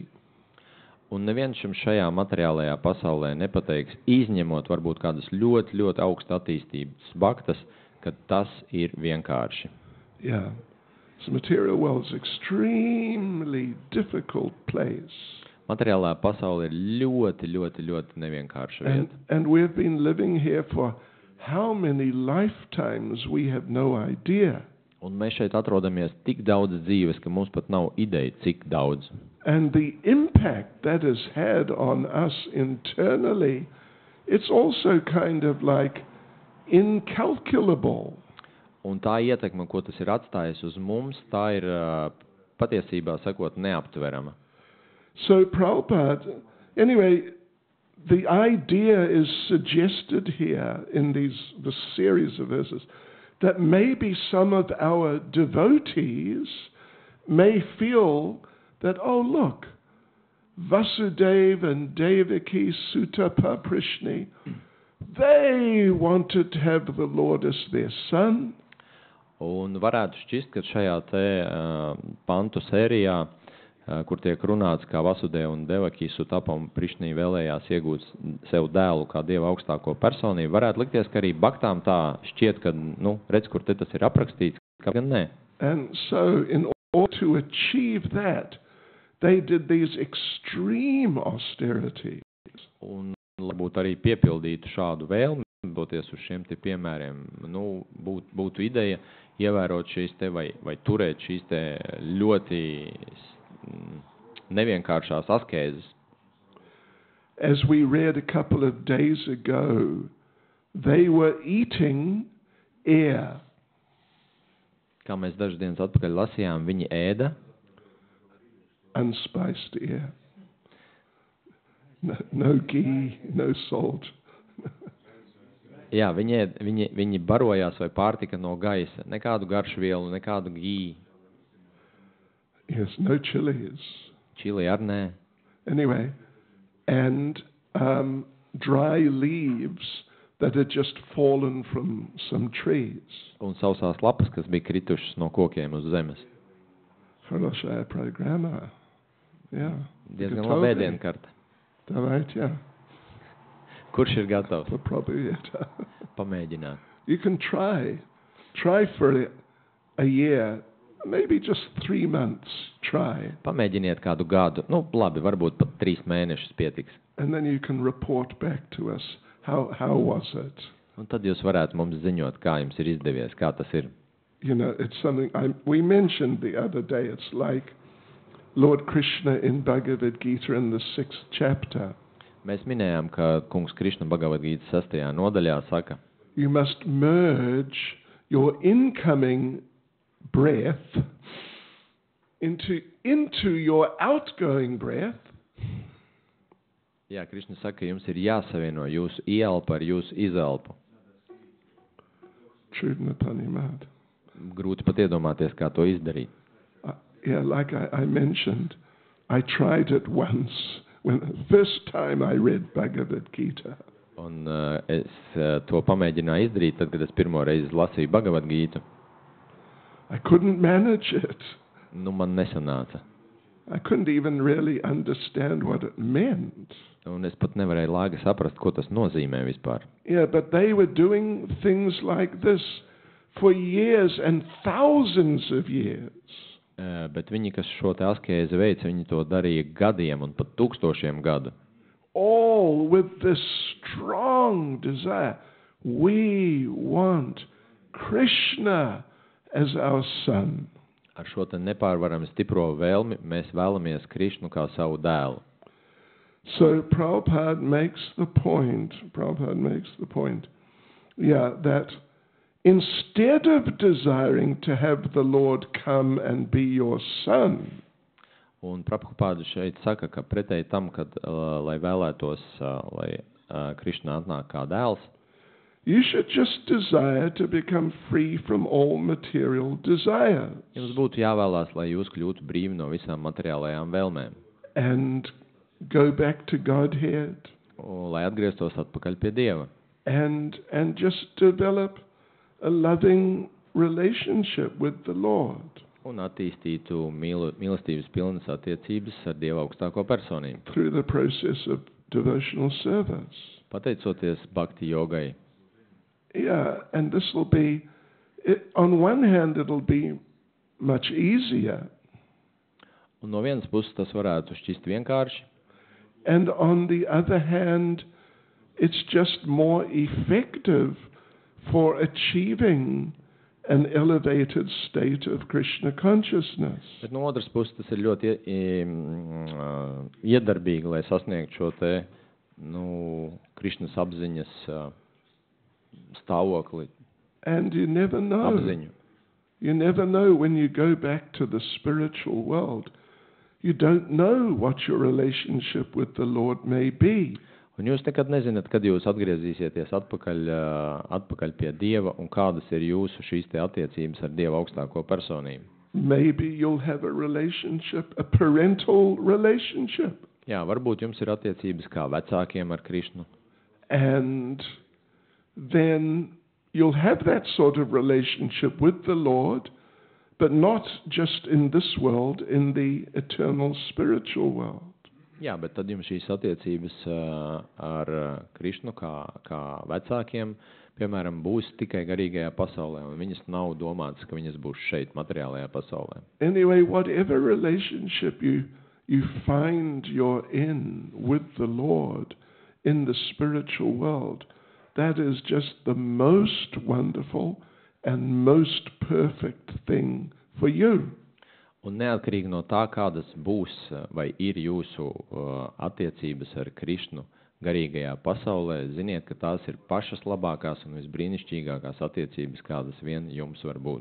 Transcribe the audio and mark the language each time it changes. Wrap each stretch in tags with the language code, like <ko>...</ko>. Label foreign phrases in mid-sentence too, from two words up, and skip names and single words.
<lv>Un neviens šajā materiālajā pasaulē nepateiks, izņemot varbūt kādas ļoti, ļoti augsta attīstības bhaktas, ka tas ir vienkārši.</lv> <en>Yeah. So material world is extremely difficult place.</en> <lv>Materiālā pasaule ir ļoti, ļoti, ļoti nevienkārša vieta.</lv> <en>And we've been living here for how many lifetimes we have no idea.</en> <lv>Un mēs šeit atrodamies tik daudz dzīves, ka mums pat nav ideja, cik daudz.</lv> <en>And the impact that has had on us internally, it's also kind of like incalculable.</en> <lv>Un tā ietekme, ko tas ir atstājis uz mums, tā ir patiesībā sakot neaptverama.</lv> <en>So Prabhupada, anyway, the idea is suggested here in the series of verses that maybe some of our devotees may feel that, oh look, Vasudeva and Devaki Sutta Paprishni, they wanted to have the Lord as their son.</en> <lv>Un varētu šķist, ka šajā te pantu sērijā, kur tiek runāts, kā Vasudeva un Devaki Sutapa un Prišnī vēlējās iegūt sev dēlu kā Dieva augstāko personību, varētu likties, ka arī baktām tā šķiet, ka, redz, kur te tas ir aprakstīts, ka gan nē.</lv> <en>And so in order to achieve that, they did these extreme austerities.</en> <lv>Un varbūt arī piepildītu šādu vēlmi, boties uz šiem te piemēriem, būtu ideja ievērot šīs te vai turēt šīs te ļoti nevienkāršās askēzes.</lv> <en>As we read a couple of days ago, they were eating air.</en> <lv>Kā mēs dažas dienas atpakaļ lasījām, viņi ēda</lv> <en>unspiced air. No ghee, no salt.</en> <lv>Jā, viņi barojās vai pārtika no gaisa. Nekādu garšvielu, nekādu gī.</lv> <en>Yes, no chilies.</en> <lv>Čili ar nē.</lv> <en>Anyway, and dry leaves that had just fallen from some trees.</en> <lv>Un sausās lapas, kas bija kritušas no kokiem uz zemes.</lv> <ru>Хорошая программа.</ru> <lv>Jā. Diezgan labi ēdienkarta. Tā vajag, jā. Kurš ir gatavs? Paprobiet. Pamēģināt.</lv> <en>You can try for a year, maybe just 3 months, try.</en> <lv>Pamēģiniet kādu gadu. Labi, varbūt pat 3 mēnešus pietiks.</lv> <en>And then you can report back to us, how was it?</en> <lv>Un tad jūs varētu mums ziņot, kā jums ir izdevies, kā tas ir.</lv> <en>You know, it's something we mentioned the other day. It's like Lord Krishna in Bhagavad Gita in the 6th chapter.</en> <lv>Mēs minējām, ka kungs Krišna Bhagavad Gītas 6. nodaļā saka,</lv> <en>you must merge your incoming breath into your outgoing breath.</en> <lv>Jā, Krišna saka, jums ir jāsavieno jūsu ieelpa ar jūsu izelpu. Čudna paņemt. Grūti pat iedomāties, kā to izdarīt.</lv> <en>Yeah, like I mentioned, I tried it once when the first time I read Bhagavad Gita.</en> <lv>Un es to pamēģināju izdarīt, tad, kad es pirmo reizi lasīju Bhagavad Gītu.</lv> <en>I couldn't manage it.</en> <lv>Man nesanāca.</lv> <en>I couldn't even really understand what it meant.</en> <lv>Un es pat nevarēju laigi saprast, ko tas nozīmē vispār.</lv> <en>Yeah, but they were doing things like this for years and thousands of years. Bet viņi, kas šo te askēzi veica, viņi to darīja gadiem un pat tūkstošiem gadu. All with this strong desire. We want Krishna as our son.</en> <lv>Ar šo te nepārvarami stipro vēlmi mēs vēlamies Krišnu kā savu dēlu.</lv> <en>So Prabhupada makes the point, that instead of desiring to have the Lord come and be your son,</en> <lv>un Prabhupada šeit saka, ka pretēji tam, kad lai vēlētos, lai Krišna atnāk kā dēls,</lv> <en>you should just desire to become free from all material desires.</en> <lv>Jums būtu jāvēlās, lai jūs kļūtu brīvi no visām materiālajām vēlmēm.</lv> <en>And go back to Godhead.</en> <lv>Un lai atgrieztos atpakaļ pie Dieva.</lv> <en>And just develop a loving relationship with the Lord.</en> <lv>Un attīstītu mīlestības pilnas attiecības ar Dieva augstāko personību.</lv> <en>Through the process of devotional service.</en> <lv>Pateicoties bhakti jogai.</lv> <en>Yeah, and this will be, on one hand, it'll be much easier.</en> <lv>Un no vienas puses tas varētu šķist vienkārši.</lv> <en>And on the other hand, it's just more effective for achieving an elevated state of Krishna consciousness.</en> <lv>Bet no otras puses tas ir ļoti iedarbīgi, lai sasniegtu šo te, Krišnas apziņas stāvokli.</lv> <en>And you never know.</en> <lv>Apziņu.</lv> <en>You never know when you go back to the spiritual world. You don't know what your relationship with the Lord may be.</en> <lv>Un jūs nekad nezināt, kad jūs atgriezīsieties atpakaļ pie Dieva un kādas ir jūsu šīs te attiecības ar Dieva augstāko personību.</lv> <en>Maybe you'll have a relationship, a parental relationship.</en> <lv>Jā, varbūt jums ir attiecības kā vecākiem ar Krišnu.</lv> <en>And then you'll have that sort of relationship with the Lord, but not just in this world, in the eternal spiritual world.</en> <lv>Jā, bet tad jums šīs attiecības ar Krišnu kā vecākiem, piemēram, būs tikai garīgajā pasaulē, un viņas nav domātas, ka viņas būs šeit, materiālajā pasaulē.</lv> <en>Anyway, whatever relationship you find you're in with the Lord in the spiritual world, that is just the most wonderful and most perfect thing for you.</en> <lv>Un neatkarīgi no tā, kādas būs vai ir jūsu attiecības ar Krišnu garīgajā pasaulē, ziniet, ka tās ir pašas labākās un visbrīnišķīgākās attiecības, kādas vien jums var būt.</lv>